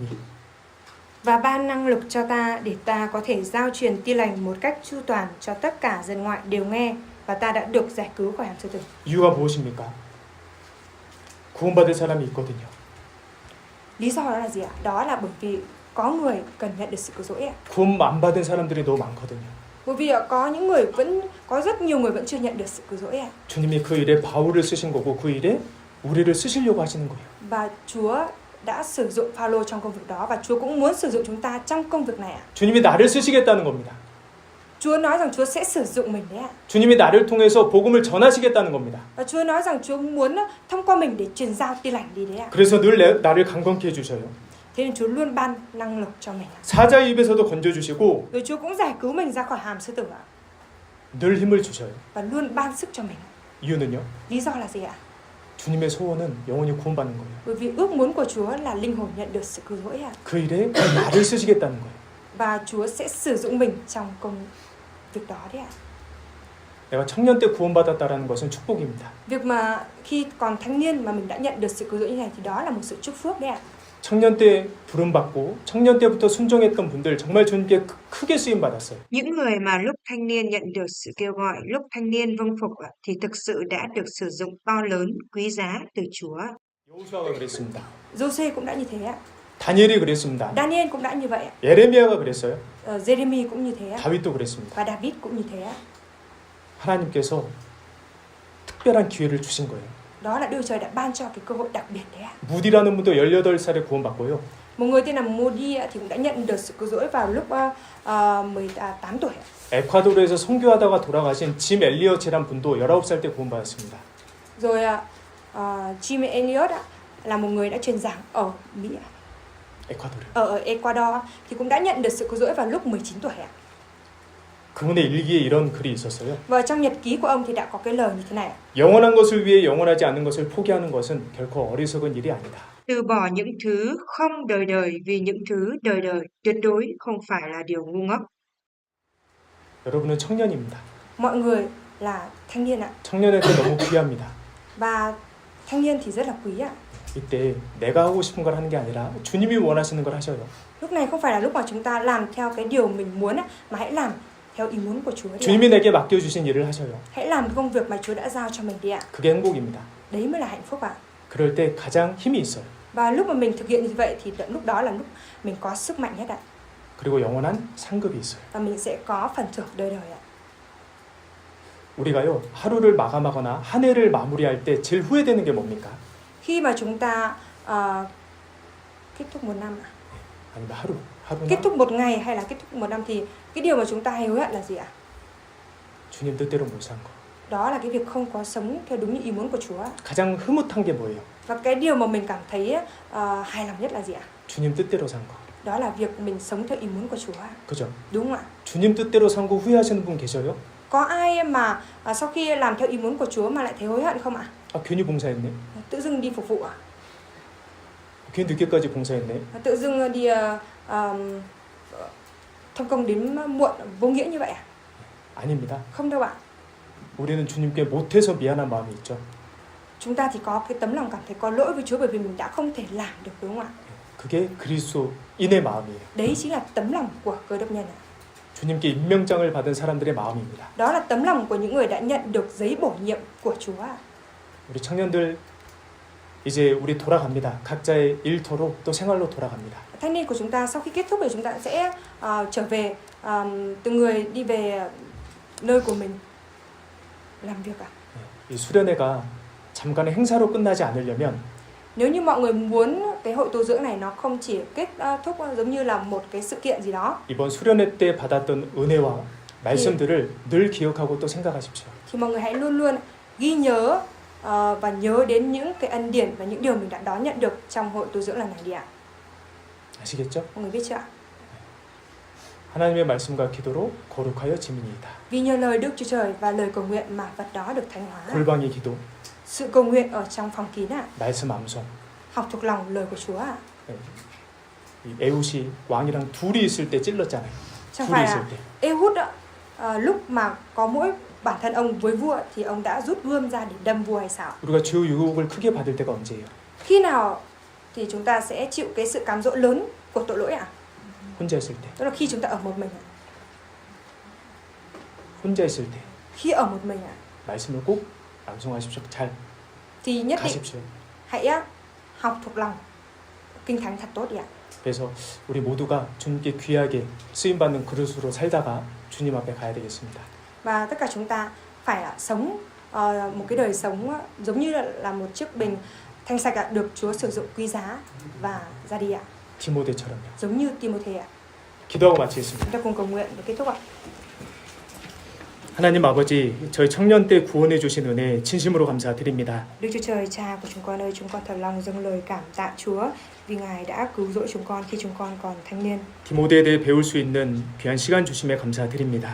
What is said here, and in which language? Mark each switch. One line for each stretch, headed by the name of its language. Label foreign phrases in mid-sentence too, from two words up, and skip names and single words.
Vietnamese: Và ban năng lực cho ta để ta có thể giao truyền tin lành một cách chu toàn cho tất cả dân ngoại đều nghe, và ta đã được giải cứu khỏi hàm sư tử.
Korean: 이유가 무엇입니까? 구원받을 사람이 있거든요.
Vietnamese: Lý do đó là gì ạ? Đó là bởi vì có người cần nhận được sự cứu rỗi ạ.
Korean: 구원 안 받은 사람들이 너무 많거든요.
Vietnamese: Bởi vì có những người có rất nhiều người vẫn chưa nhận được sự cứu rỗi ạ.
Korean: 주님이 그 일에 바울을 쓰신 거고 그 일에 우리를 쓰시려고 하시는 거예요.
Vietnamese: Và Chúa đã sử dụng Phaolô trong công việc đó và Chúa cũng muốn sử dụng chúng ta trong công việc này ạ.
Korean: 주님이 나를 쓰시겠다는 겁니다.
Vietnamese: Chúa nói rằng Chúa sẽ sử dụng mình đấy ạ.
Korean: 주님이 나를 통해서 복음을 전하시겠다는 겁니다.
Vietnamese: Và Chúa nói rằng Chúa muốn thông qua mình để truyền giao tin lành đi đấy ạ.
Korean: 그래서 늘 나를 강건케 해주셔요.
Vietnamese: Thế nên Chúa luôn ban năng lực cho mình.
Korean: 사자의 입에서도 건져주시고
Vietnamese: Rồi Chúa cũng giải cứu mình ra khỏi hàm sư tử ạ.
Korean: 늘 힘을 주셔요.
Vietnamese: Và luôn ban sức cho mình.
Korean: 이유는요?
Vietnamese: Lý do là gì ạ?
Korean: 주님의 소원은 영원히 구원받는 거예요.
Vietnamese: Bởi vì ước muốn của Chúa là linh hồn nhận được sự cứu rỗi ạ.
Korean: 그 일에 나를 쓰시겠다는 거예요.
Vietnamese: Và Chúa sẽ sử dụng mình trong công việc đó đấy ạ.
Korean: 내가 청년 때 구원받았다라는 것은 축복입니다.
Vietnamese: Việc mà khi còn thanh niên mà mình đã nhận được sự cứu rỗi như này thì đó là một sự chúc phước đấy ạ.
Korean: 청년 때 부름받고 청년 때부터 순종했던 분들 정말 주님께 크게 쓰임 받았어요.
Vietnamese: Những người mà lúc thanh niên nhận được sự kêu gọi, lúc thanh niên vâng phục thì thực sự đã được sử dụng to lớn, quý giá từ Chúa.
Korean: 여호수아가 그랬습니다.
Vietnamese: Giô-xê cũng đã như thế ạ.
Korean: 다니엘이 그랬습니다.
Vietnamese: Daniel cũng đã như vậy ạ.
Korean: 예레미야가 그랬어요.
Vietnamese: Jeremy cũng như thế ạ.
Korean: 다윗도 그랬습니다.
Vietnamese: Và David cũng như thế ạ.
Korean: 하나님께서 특별한 기회를 주신 거예요.
Vietnamese: Đó là Đức Trời đã ban cho cái cơ hội đặc biệt đấy ạ.
Korean: 무디라는 분도 18살에 구원받고요.
Vietnamese: Một người tên là Moody thì cũng đã nhận được sự cứu rỗi vào lúc 18 tuổi ạ.
Korean: 에콰도르에서 선교하다가 돌아가신 짐 엘리어츠란 분도 19살 때 구원받았습니다.
Vietnamese: Rồi Jim Elliot là một người đã truyền giảng ở Mỹ, 에콰도르. ở Ecuador thì cũng đã nhận được sự cứu rỗi vào lúc 19 tuổi ạ.
Korean: 그분의 일기에 이런 글이 있었어요.
Vietnamese: Và trong nhật ký của ông thì đã có cái lời như thế này.
Korean: 영원한 것을 위해 영원하지 않은 것을 포기하는 것은 결코 어리석은 일이 아니다.
Vietnamese: Từ bỏ những thứ không đời đời vì những thứ đời đời tuyệt đối không phải là điều ngu ngốc.
Korean: 여러분은 청년입니다.
Vietnamese: Mọi người là thanh niên ạ.
Korean: 청년에게 너무 귀합니다.
Vietnamese: Và thanh niên thì rất là quý ạ.
Korean: 이때 내가 하고 싶은 걸 하는 게 아니라 주님이 원하시는 걸 하셔요.
Vietnamese: Lúc này không phải là lúc mà chúng ta làm theo cái điều mình muốn mà hãy làm theo ý muốn của Chúa đi ạ.
Korean: 주님이 내게 맡겨주신 일을 하셔요.
Vietnamese: Hãy làm cái công việc mà Chúa đã giao cho mình đi ạ.
Korean: 그게 행복입니다.
Vietnamese: Đấy mới là hạnh phúc ạ.
Korean: 그럴 때 가장 힘이 있어요.
Vietnamese: Và lúc mà mình thực hiện như vậy thì lúc đó là lúc mình có sức mạnh nhất ạ.
Korean: 그리고 영원한 상급이 있어요.
Vietnamese: Và mình sẽ có phần thưởng đời đời ạ.
Korean: 우리가요 하루를 마감하거나 한 해를 마무리할 때 제일 후회되는 게 뭡니까?
Vietnamese: Khi mà chúng ta kết thúc một năm ạ?
Korean: 아니면 하루나
Vietnamese: Kết thúc một ngày hay là kết thúc một năm thì cái điều mà chúng ta hay hối hận là gì ạ?
Korean: 주님 뜻대로 못 산 거.
Vietnamese: Đó là cái việc không có sống theo đúng như ý muốn của Chúa.
Korean: 가장 흐뭇한 게 뭐예요?
Vietnamese: Và cái điều mà mình cảm thấy hài lòng nhất là gì ạ?
Korean: 주님 뜻대로 산 거.
Vietnamese: Đó là việc mình sống theo ý muốn của Chúa.
Korean: 그죠?
Vietnamese: Đúng không ạ?
Korean: 주님 뜻대로 산 거 후회하시는 분 계셔요?
Vietnamese: Có ai mà sau khi làm theo ý muốn của Chúa mà lại thấy hối hận không ạ?
Korean: 아 괜히 봉사했네.
Vietnamese: Tự dưng đi phục vụ ạ?
Korean: 괜히 늦게까지 봉사했네.
Vietnamese: Tự dưng đi thông công đến muộn vô nghĩa như vậy à?
Korean: 아닙니다.
Vietnamese: Không đâu ạ.
Korean: 우리는 주님께 못해서 미안한 마음이 있죠.
Vietnamese: Chúng ta thì có cái tấm lòng cảm thấy có lỗi với Chúa bởi vì mình đã không thể làm được, đúng không ạ?
Korean: 그게 그리스도인의 마음이에요.
Vietnamese: Đấy chính là tấm lòng của Cơ Đốc nhân ạ.
Korean: 주님께 임명장을 받은 사람들의 마음입니다.
Vietnamese: Đó là tấm lòng của những người đã nhận được giấy bổ nhiệm của Chúa ạ.
Korean: 우리 청년들 이제 우리 돌아갑니다. 각자의 일터로 또 생활로 돌아갑니다.
Vietnamese: Thanh niên của chúng ta sau khi kết thúc thì chúng ta sẽ trở về, từng người đi về nơi của mình làm việc ạ.
Korean: 이 수련회가 잠깐의 행사로 끝나지 않으려면
Vietnamese: Nếu như mọi người muốn cái hội tu dưỡng này nó không chỉ kết thúc giống như là một cái sự kiện gì đó,
Korean: 이번 수련회 때 받았던 은혜와 말씀들을 늘 기억하고 또 생각하십시오.
Vietnamese: thì mọi người hãy luôn luôn ghi nhớ và nhớ đến những cái ân điển và những điều mình đã đón nhận được trong hội tu dưỡng lần này đi ạ.
Korean: 아시겠죠?
Vietnamese: Mọi người biết chưa ạ?
Korean: 하나님의 말씀과 기도로 거룩하여 지민이이다.
Vietnamese: Vì nhờ lời Đức Chúa Trời và lời cầu nguyện mà vật đó được thánh hóa.
Korean: 골방의 기도,
Vietnamese: Sự cầu nguyện ở trong phòng kín ạ.
Korean: 말씀 암송.
Vietnamese: Học thuộc lòng lời của Chúa ạ.
Korean: 이 에웃이 왕이랑 둘이 있을 때 찔렀잖아요.
Vietnamese: Chẳng
Korean: 둘이
Vietnamese: phải
Korean: 있을
Vietnamese: là
Korean: 때.
Vietnamese: Ehud lúc mà có mỗi bản thân ông với vua thì ông đã rút gươm ra để đâm vua hay sao?
Korean: 우리가 주 유혹을 크게 받을 때가 언제예요?
Vietnamese: Khi nào thì chúng ta sẽ chịu cái sự cám dỗ lớn của tội lỗi ạ?
Korean: 혼자 있을 때.
Vietnamese: Đó là khi chúng ta ở một mình ạ.
Korean: 혼자 있을 때.
Vietnamese: Khi ở một mình ạ.
Korean: 말씀을 꼭 암송하십시오. 잘
Vietnamese: Thì nhất định
Korean: 가십시오.
Vietnamese: hãy học thuộc lòng kinh thánh thật tốt ạ.
Korean: 그래서 우리 모두가 주님께 귀하게 쓰임 받는 그릇으로 살다가 주님 앞에 가야 되겠습니다.
Vietnamese: Và tất cả chúng ta phải sống một cái đời sống giống như là một chiếc bình thanh sạch được Chúa sử dụng quý giá và ra đi ạ.
Korean: 디모데처럼요.
Vietnamese: Giống như Timôthê ạ.
Korean: 기도하고 마치겠습니다.
Vietnamese: Chúng ta cùng cầu nguyện và kết thúc ạ.
Korean: 하나님 아버지, 저희 청년 때 구원해 주신 은혜 진심으로 감사드립니다.
Vietnamese: Đức Chúa Trời Cha của chúng con ơi, chúng con thật lòng dâng lời cảm tạ Chúa vì Ngài đã cứu rỗi chúng con khi chúng con còn thanh niên.
Korean: 디모데에 대해 배울 수 있는 귀한 시간 주심에 감사드립니다.